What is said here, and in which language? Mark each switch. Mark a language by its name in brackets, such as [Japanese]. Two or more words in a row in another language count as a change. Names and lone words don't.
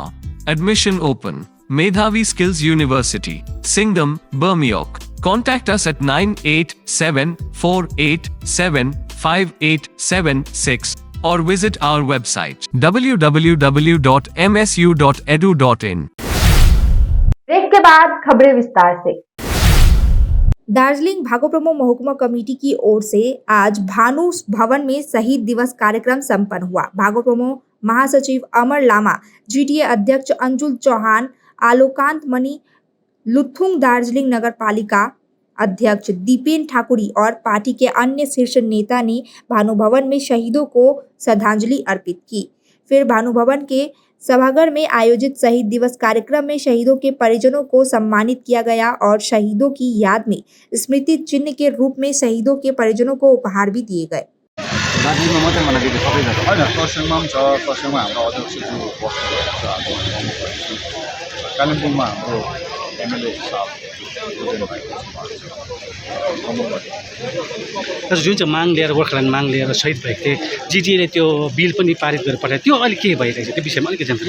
[English] Admission open. Medhavi Skills University, Singham, Bermioc. Contact us at 9874875876 or visit our website www.msu.edu.in। [Hindi] ब्रेक के बाद खबरें विस्तार से। दार्जिलिंग भागोप्रमो महकुमा कमेटी की ओर से आज भानु भवन में शहीद दिवस कार्यक्रम संपन्न हुआ। भागोप्रमो महासचिव अमर लामा, जीटीए अध्यक्ष अंजुल चौहान, आलोकांत मणि, लुथुंग दार्जिलिंग नगर पालिका अध्यक्ष दीपेन ठाकुरी और पार्टी के अन्य शीर्ष नेता ने भानु भवन में शहीदों को श्रद्धांजलि अर्पित की। फिर भानु भवन के सभागार में आयोजित शहीद दिवस कार्यक्रम में शहीदों के परिजनों को सम्मानित किया गया और शहीदों की याद में स्मृति चिन्ह के रूप में शहीदों के परिजनों को उपहार भी दिए गए। [Nepali] दार्जिलिङमा मात्रै मनाइदिएको सबैजना होइन, खरसाङमा पनि छ। खरसाङमा हाम्रो अध्यक्षज्यू बस्नुभएको छ, अब कालिम्पोङमा हाम्रो एमएलए साहब जुन चाहिँ माग लिएर गोर्खाल्यान्ड माग लिएर शहीद भएको थिए, जिटिएले त्यो बिल पनि पारित गरेर पठायो, त्यो अहिले के भइरहेछ त्यो विषयमा अलिकति जानकारी।